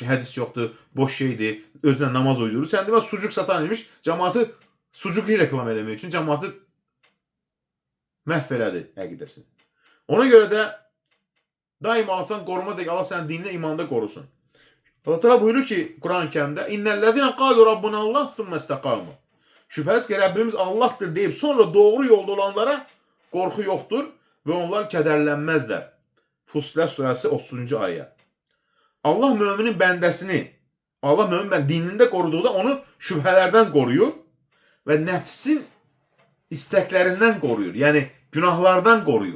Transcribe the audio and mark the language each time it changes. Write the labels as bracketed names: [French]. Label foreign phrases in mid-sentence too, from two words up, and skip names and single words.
[Azerbaijani] Hədis yoxdur. Boş şeydir. Özünə namaz uydurur. Sən demə sucuk satan imiş. Cəmaatı sucuqu reklam eləmək üçün cəmaatı məhv elədi əqidəsini. Ona görə də daima Allah'tan qoruma deyək. Allah sənin dinlə imanda qorusun. Allah Teala buyurur ki Kur'an-ı Kerim'de [Arabic] إن الذين قالوا ربنا الله ثم استقاموا. [Azerbaijani] Şübhəsiz ki [Turkish] Rabbimiz Allah'tır deyip sonra doğru yolda olanlara [Azerbaijani] qorxu yoxdur ve onlar kədərlənməzlər. Fussilet surəsi 30-cu ayə. Allah müminin bəndəsini, Allah müminin dinində qoruduğunda onu şübhələrdən qoruyur ve nəfsin istəklərindən qoruyur. Yəni günahlardan qoruyur.